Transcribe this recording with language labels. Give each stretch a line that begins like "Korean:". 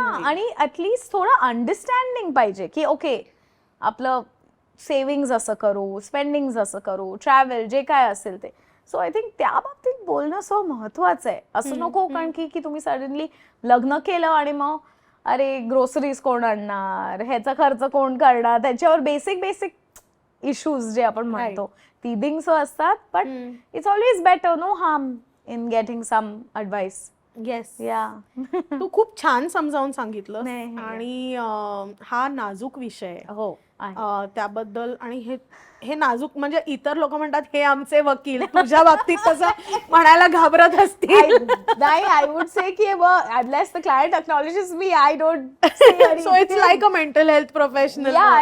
Marathi: आणि ऍटलीस्ट थोडं अंडरस्टँडिंग पाहिजे की ओके आपलं सेव्हिंग्ज असं करू, स्पेंडिंग्स असं करू, ट्रॅव्हल जे काय असेल ते. सो आय थिंक त्या बाबतीत बोलणं सो महत्वाचं आहे. असं नको कारण की तुम्ही सडनली लग्न केलं आणि मग अरे ग्रोसरीज कोण आणणार, ह्याचा खर्च कोण करणार, त्याच्यावर बेसिक इश्यूज जे आपण म्हणतो ती थिंग्स असतात.
English: But it's always better, no harm in getting some advice. Yes, या
Marathi: तू खूप छान समजावून सांगितलं. आणि हा नाजूक विषय आहे. हो त्याबद्दल. आणि हे नाजूक म्हणजे इतर लोक म्हणतात हे आमचे वकील, तुझ्या बाबतीत तसं म्हणायला घाबरत असतील. नाही,
English: I would say की unless the client acknowledges me, I don't so it's like a mental health professional.